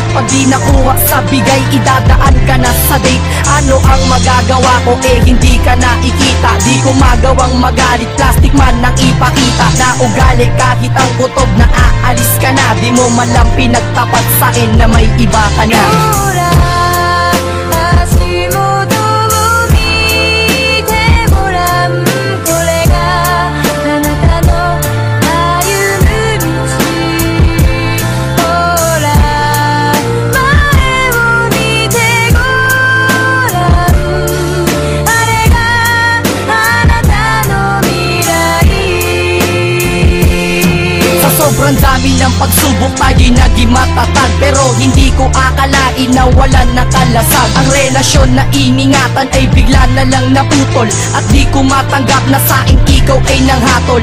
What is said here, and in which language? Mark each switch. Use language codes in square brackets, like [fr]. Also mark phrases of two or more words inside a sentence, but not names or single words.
[tl] Pag di nakuha sa bigay, idadaan ka na sa date. Ano ang magagawa ko eh hindi ka nakikita. Di ko magawang magalit, plastic man nang ipakita. Na ugali kahit ang kutob na aalis ka na. Di mo man lang pinagtapat sa'kin na may iba ka na. [ja] Hora, 足元を見てごらん。これがあなたの歩む道。ほら前を見てごらん。あれがあなたの未来。 [tl] Sa sobrang dami ng pagsubok tayo'y naging matatag. Pero hindi ko akalain na walang nakalasag. Ang relasyon na iningatan ay bigla na lang naputol. At di ko matanggap na saing ikaw ay nanghatol.